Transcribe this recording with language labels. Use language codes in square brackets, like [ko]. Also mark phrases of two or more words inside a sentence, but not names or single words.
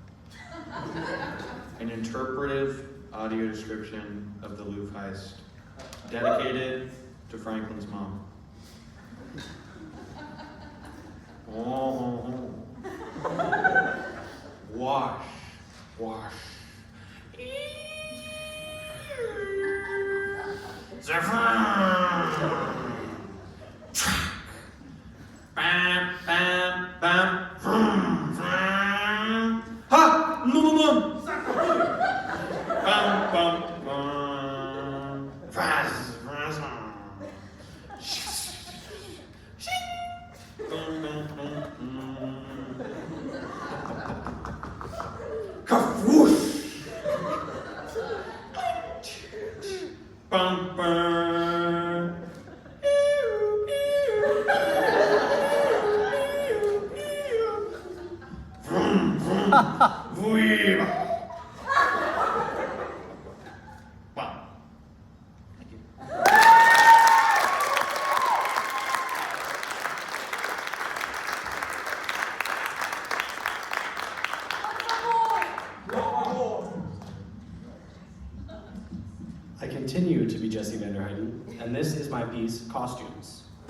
[en] An interpretive audio description of the Louvre heist, dedicated to Franklin's mom. Oh, wash, wash. Bam, bam, bam, vroom, vroom. Ha! Lum, lum. Bam, bam, bam. Fraz, fraz. Bum, bum, bum, bum. Kafwoosh. Bum, bum. Vroom, vroom. Vroom. Wow. Thank you. I continue to be Jesse Vanderheiden, and this is my piece, Costumes.